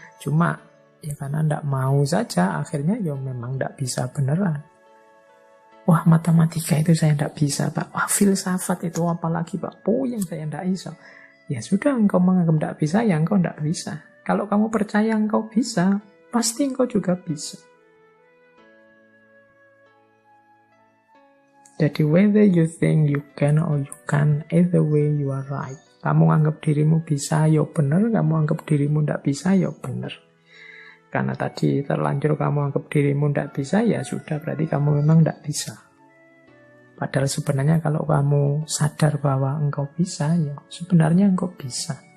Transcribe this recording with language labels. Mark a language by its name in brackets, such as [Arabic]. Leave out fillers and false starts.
[Indonesian] Cuma ya karena ndak mau saja, akhirnya ya memang ndak bisa beneran. Wah, matematika itu saya ndak bisa Pak. Wah, filsafat itu apalagi Pak. Puyeng saya [Javanese] ndak iso. [Indonesian] Ya sudah, engkau menganggap tidak bisa, ya engkau tidak bisa. Kalau kamu percaya engkau bisa, pasti engkau juga bisa. Jadi [English] whether you think you can or you can't, either way you are right. [Indonesian] Kamu anggap dirimu bisa, ya benar. Kamu anggap dirimu tidak bisa, ya benar. Karena tadi terlanjur kamu anggap dirimu tidak bisa, ya sudah, berarti kamu memang tidak bisa. Padahal sebenarnya kalau kamu sadar bahwa engkau bisa, ya sebenarnya engkau bisa.